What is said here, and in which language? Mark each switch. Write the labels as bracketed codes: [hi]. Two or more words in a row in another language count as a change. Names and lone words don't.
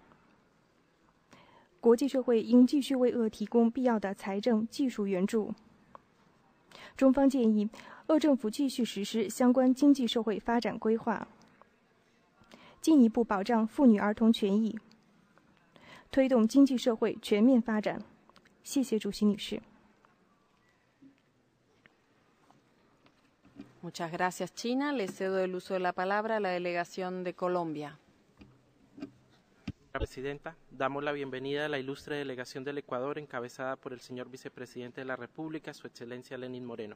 [zh] 国际社会应继续为俄提供必要的财政、技术援助。中方建议，俄政府继续实施相关经济社会发展规划，进一步保障妇女儿童权益，推动经济社会全面发展。谢谢主席女士。 [es] Muchas gracias, China. Le cedo el uso de la palabra a la delegación de Colombia. Presidenta, damos la bienvenida a la ilustre delegación del Ecuador encabezada por el señor Vicepresidente de la República, Su Excelencia Lenín Moreno.